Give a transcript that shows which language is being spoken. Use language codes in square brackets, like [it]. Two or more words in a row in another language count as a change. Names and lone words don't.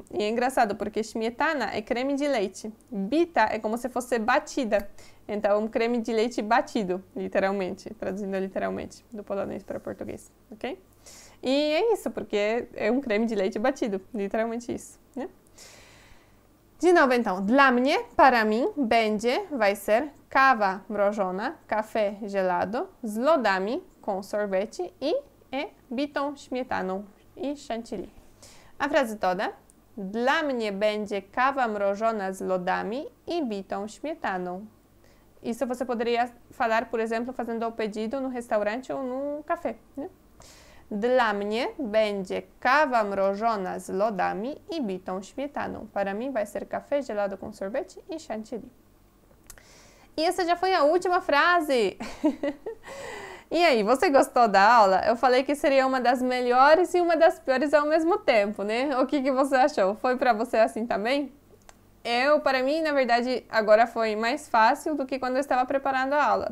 [pt] E é engraçado, porque smetana é creme de leite. Bita é como se fosse batida. Então, um creme de leite batido, literalmente, traduzindo literalmente, do polonês para português, ok? E é isso, porque é um creme de leite batido, literalmente isso, né? De novo, então, [pl] dla mnie, [pt] para mim, będzie, vai ser [pl] kawa mrożona, [pt] café gelado, [pl] z lodami, [pt] com sorvete e [pl] bitą śmietaną [pt] e chantilly. A frase toda. [pl] Dla mnie będzie kawa mrożona z lodami e bitą śmietaną. [pt] Isso você poderia falar, por exemplo, fazendo o pedido no restaurante ou num café, né? [pl] Dla mnie będzie kawa mrożona z lodami e bitą śmietaną. [pt] Para mim vai ser café gelado com sorvete e chantilly. E essa já foi a última frase. E aí, você gostou da aula? Eu falei que seria uma das melhores e uma das piores ao mesmo tempo, né? O que você achou? Foi para você assim também? Para mim, na verdade, agora foi mais fácil do que quando eu estava preparando a aula.